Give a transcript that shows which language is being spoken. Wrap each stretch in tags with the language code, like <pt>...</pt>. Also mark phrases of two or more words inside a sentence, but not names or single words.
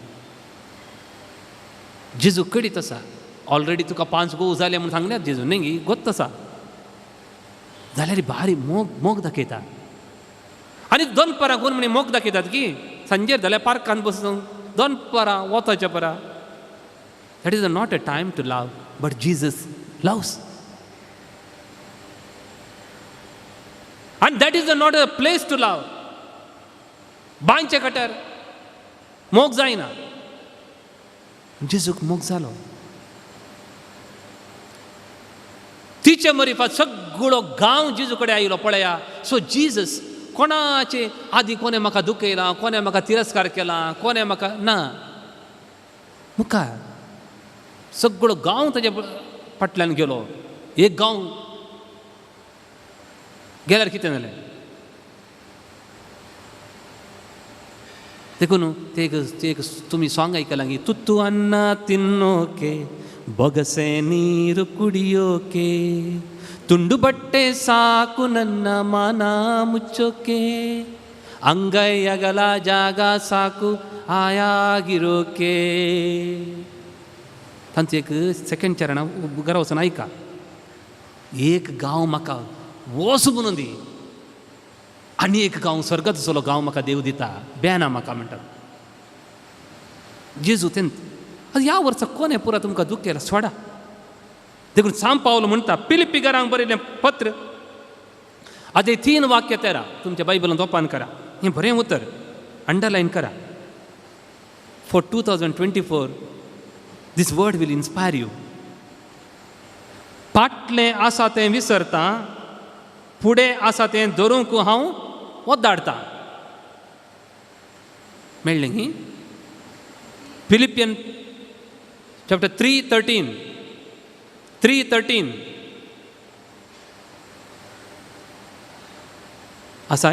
<kok>जेजू कडीत आसा. ऑलरेडी तुका 5 घोव जाले म्हूण सांगल्यात जेजू न्ही गी, गोत्त आसा. जाल्यार भारी मोग दाखयता. आनी दनपारां कोण म्हणे मोग दाखयतात की सांजेर जाल्यार पार्कान बसून दनपारां वताच्या परा.</kok> <en>That is not a time to love, but Jesus loves. आनी That is not a place to love.</en> <kok>बांयच्या काट्यार मोग जायना. जेजूक मोग जालो. तिचे मरिफात सगळो गांव जेजू कडेन आयलो पळया. सो जीजस कोणाचे आदी कोणे म्हाका दुखयला, कोणे म्हाका तिरस्कार केला, कोणे म्हाका ना, मुखार सगळो गांव ताच्या फाटल्यान गेलो. एक गांव गेल्यार कितें जालें. देखून ते एक तुमी सॉंग आयकलां की</kok> <kn>ತುತ್ತು ಅನ್ನ ತಿನ್ನೋಕೆ ಬೊಗಸೆ ನೀರು ಕುಡಿಯೋಕೆ ತುಂಡು ಬಟ್ಟೆ ಸಾಕು ನನ್ನ ಮಾನ ಮುಚ್ಚೋಕೆ ಅಂಗೈ ಅಗಲ ಜಾಗ ಸಾಕು ಆಯಾಗಿರೋಕೆ.</kn> <kok>तांचो एक सेकंड चरण घरा वचून ऐका. एक गांव म्हाका वस म्हणून दी आनी एक गांव स्वर्गाचो असलो गांव म्हाका देव दिता, बेना म्हाका म्हणटात जेजू. तेंत ह्या वर्सा कोणे पुरा तुमकां दूख केला सोडा. देखून सांब पावलो म्हणटा पिलिपिकारांक बरयलें पत्र आतां 3 वाक्य 13 तुमच्या बायबलांत ओपन करा. हें बरें उतर अंडरलायन करा.</kok> <en>फॉर 2024 this word will inspire you.</en> <kok>फाटलें आसा तें विसरता, फुडें आसा तें धरूंक हांव वोद्दाडटां. मेळ्ळें न्ही. फिलिपियन chapter 3:13 आसाय.</kok>